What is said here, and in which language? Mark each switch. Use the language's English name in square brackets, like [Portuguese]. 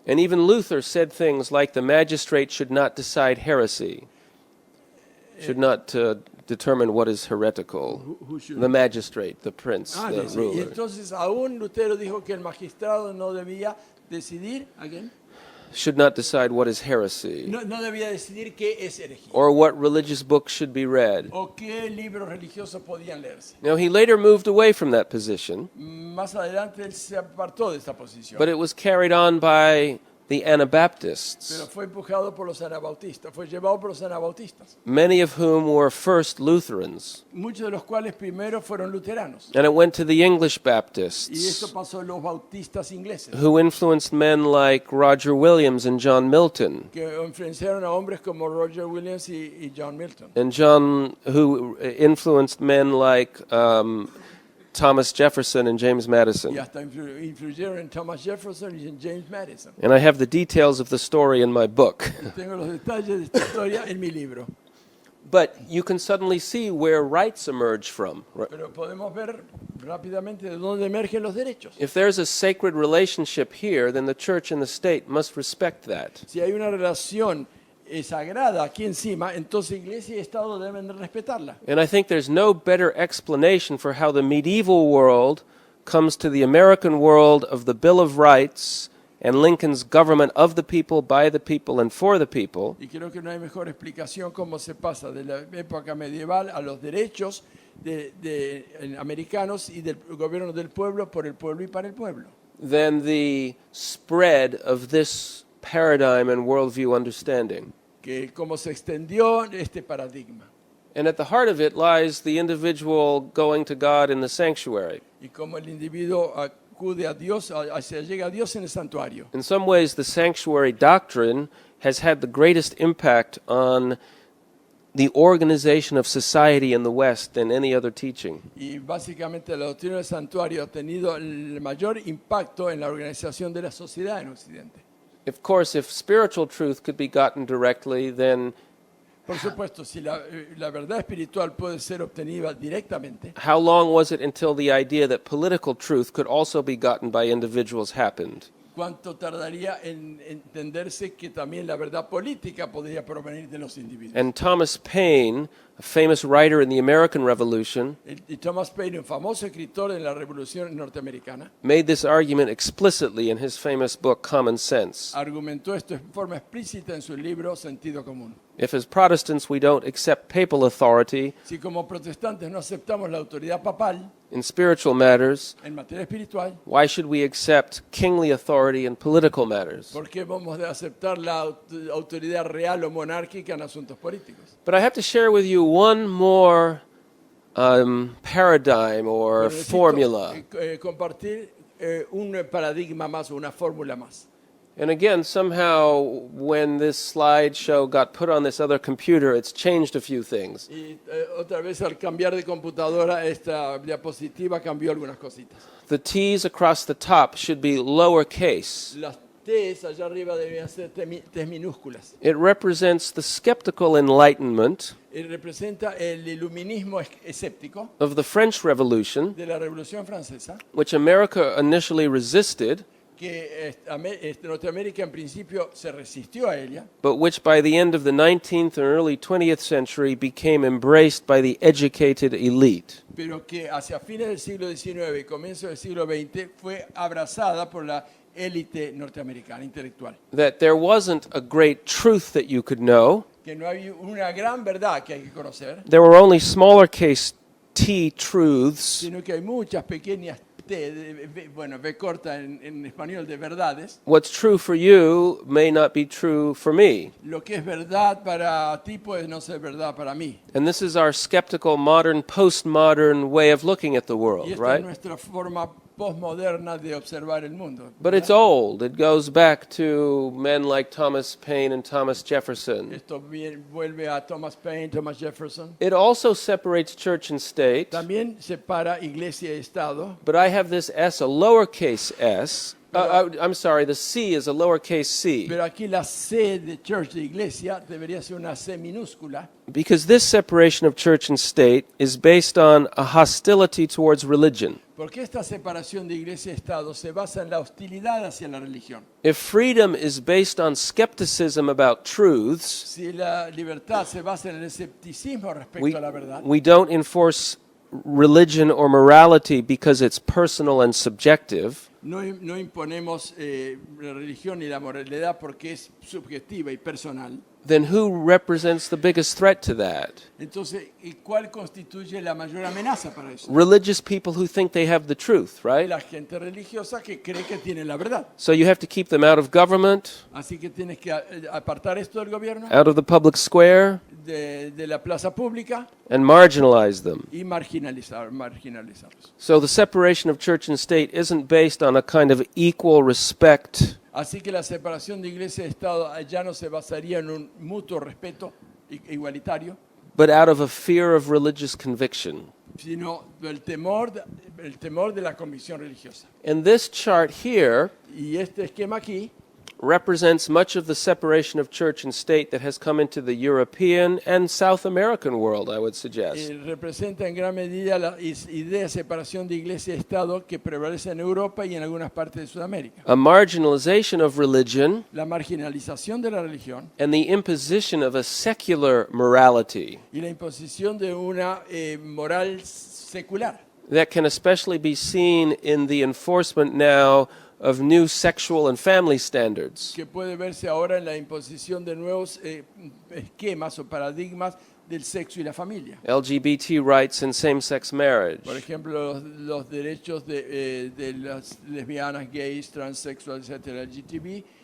[English] And even Luther said things like the magistrate should not decide heresy, should not determine what is heretical. Who should? The magistrate, the prince, Ah, the [Spanish] sí. Y [English] ruler. [Spanish] entonces aún Lutero dijo que el magistrado no debía decidir, [English] ¿again? Should not decide what is heresy [Spanish] No debía decidir qué es herejía [English] or what religious books should be read. [Spanish] o qué libros religiosos podían leerse. [English] Now, he later moved away from that position, [Spanish] Más adelante él se apartó de esta posición, [English] but it was carried on by the [Spanish] pero [English] Anabaptists, [Spanish] fue empujado por los anabautistas, fue llevado por los anabautistas, [English] many of whom were first Lutherans. [Spanish] muchos de los cuales primero fueron luteranos. [English] And it went to the English [Spanish] Y esto [English] Baptists, [Spanish] pasó a los bautistas ingleses, [English] who influenced men like Roger Williams and John Milton, [Spanish] que influenciaron a hombres como Roger Williams y John Milton, [English] who influenced men like Thomas Jefferson and James [Spanish] y [English] Madison. [Spanish] hasta influyeron en Thomas Jefferson y en James Madison. [English] And I have the details of the story in my book. [Spanish] Tengo los detalles de esta historia en mi libro. [English] But you can suddenly see where rights emerge from. [Spanish] Pero podemos ver rápidamente de dónde emergen los derechos. [English] If there's a sacred relationship here, then the church and the state must respect that. [Spanish] Si hay una relación sagrada aquí encima, entonces Iglesia y Estado deben de respetarla. [English] And I think there's no better explanation for how the medieval world comes to the American world of the Bill of Rights and Lincoln's government of the people, by the people, and for the people, [Spanish] Y creo que no hay mejor explicación cómo se pasa de la época medieval a los derechos de americanos y del gobierno del pueblo, por el pueblo y para el pueblo, [English] than the spread of this paradigm and worldview understanding. [Spanish] que cómo se extendió este paradigma [English] And at the heart of it lies the individual going to God in the sanctuary. [Spanish] y cómo el individuo acude a Dios, se llega a Dios en el santuario. [English] In some ways, the sanctuary doctrine has had the greatest impact on the organization of society in the West than any other teaching. [Spanish] Y básicamente la doctrina del santuario ha tenido el mayor impacto en la organización de la sociedad en Occidente. [English] Of course, if spiritual truth could be gotten directly, then [Spanish] Por supuesto, si la verdad espiritual puede ser obtenida directamente, [English] how long was it until the idea that political truth could also be gotten by individuals happened? [Spanish] ¿cuánto tardaría en entenderse que también la verdad política podría provenir de los individuos? [English] And Thomas Paine, a famous writer in the American Revolution, [Spanish] Y Thomas Paine, un famoso escritor en la Revolución Norteamericana, [English] made this argument explicitly in his famous book, Common Sense. [Spanish] argumentó esto en forma explícita en su libro Sentido Común. [English] If as Protestants we don't accept papal authority [Spanish] Si como protestantes no aceptamos la autoridad papal [English] in spiritual matters, [Spanish] en materia espiritual, [English] why should we accept kingly authority in political matters? [Spanish] ¿por qué vamos a aceptar la autoridad real o monárquica en asuntos políticos? [English] But I have to share with you one more paradigm or [Spanish] Pero necesito, [English] formula. [Spanish] Compartir un paradigma más o una fórmula más. [English] And again, somehow, when this slideshow got put on this other computer, it's changed a few things. [Spanish] Y otra vez al cambiar de computadora esta diapositiva cambió algunas cositas. [English] The T's across the top should be lowercase. [Spanish] Las T's allá arriba deberían ser T's minúsculas. [English] It represents the skeptical enlightenment [Spanish] Y representa el iluminismo escéptico [English] of the French Revolution, [Spanish] de la Revolución Francesa, [English] which America initially resisted, [Spanish] que Norteamérica en principio se resistió a ella, [English] but which by the end of the 19th and early 20th century became embraced by the educated elite. [Spanish] pero que hacia fines del siglo XIX y comienzo del siglo XX fue abrazada por la élite norteamericana intelectual. [English] That there wasn't a great truth that you could know. [Spanish] Que no hay una gran verdad que hay que conocer, [English] There were only smaller case T truths, [Spanish] sino que hay muchas pequeñas T, bueno, V corta en español de verdades. [English] what's true for you may not be true for me. [Spanish] Lo que es verdad para ti puede no ser verdad para mí. [English] And this is our skeptical, modern, postmodern way of looking at the [Spanish] Y [English] world, [Spanish] esta es [English] right? [Spanish] nuestra forma postmoderna de observar el mundo. [English] But it's old. It goes back to men like Thomas Paine and Thomas Jefferson. [Spanish] Esto vuelve a Thomas Paine, Thomas Jefferson. [English] It also separates church and state, [Spanish] También separa iglesia y Estado. [English] but I have this S, a lowercase s. I'm sorry, the C is a lowercase c. [Spanish] Pero aquí la C de church, de iglesia, debería ser una C minúscula. [English] Because this separation of church and state is based on a hostility towards religion. [Spanish] Porque esta separación de iglesia y Estado se basa en la hostilidad hacia la religión. [English] If freedom is based on skepticism about truths, [Spanish] Si la libertad se basa en el escepticismo respecto a la verdad, [English] we don't enforce religion or morality because it's personal and subjective. [Spanish] no imponemos la religión y la moralidad porque es subjetiva y personal. [English] Then who represents the biggest threat to that? [Spanish] Entonces, ¿y cuál constituye la mayor amenaza para eso? [English] Religious people who think they have the truth, right? [Spanish] La gente religiosa que cree que tiene la verdad. [English] So you have to keep them out of government, [Spanish] Así que tienes que apartar esto del gobierno, [English] out of the public square, [Spanish] de la plaza pública [English] and marginalize them. [Spanish] y marginalizarlos. [English] So the separation of church and state isn't based on a kind of equal respect. [Spanish] Así que la separación de iglesia y Estado ya no se basaría en un mutuo respeto igualitario, [English] But out of a fear of religious conviction. [Spanish] sino el temor de la convicción religiosa. [English] And this chart here [Spanish] Y este esquema aquí [English] represents much of the separation of church and state that has come into the European and South American world, I would suggest. [Spanish] representa en gran medida la idea de separación de iglesia y Estado que prevalece en Europa y en algunas partes de Sudamérica. [English] A marginalization of religion [Spanish] La marginalización de la religión [English] and the imposition of a secular morality [Spanish] y la imposición de una moral secular, [English] that can especially be seen in the enforcement now of new sexual and family standards. [Spanish] que puede verse ahora en la imposición de nuevos esquemas o paradigmas del sexo y la familia. [English] LGBT rights and same-sex marriage. [Spanish] Por ejemplo, los derechos de las lesbianas, gays, transexuales, etcétera, LGTB